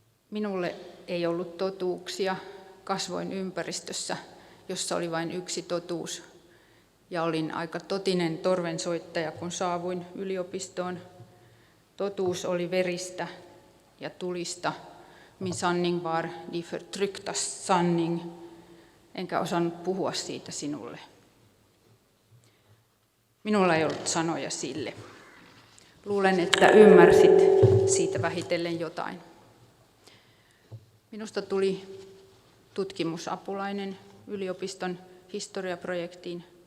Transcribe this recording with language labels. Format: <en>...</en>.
<fi>Minulle ei ollut totuuksia. Kasvoin ympäristössä, jossa oli vain yksi totuus. Ja olin aika totinen torvensoittaja, kun saavuin yliopistoon. Totuus oli veristä ja tulista.</fi> <sv>Min sanning var de förtrycktas sanning.</sv> <fi>Enkä osannut puhua siitä sinulle. Minulla ei ollut sanoja sille. Luulen, että ymmärsit siitä vähitellen jotain. Minusta tuli tutkimusapulainen yliopiston historiaprojektiin.</fi>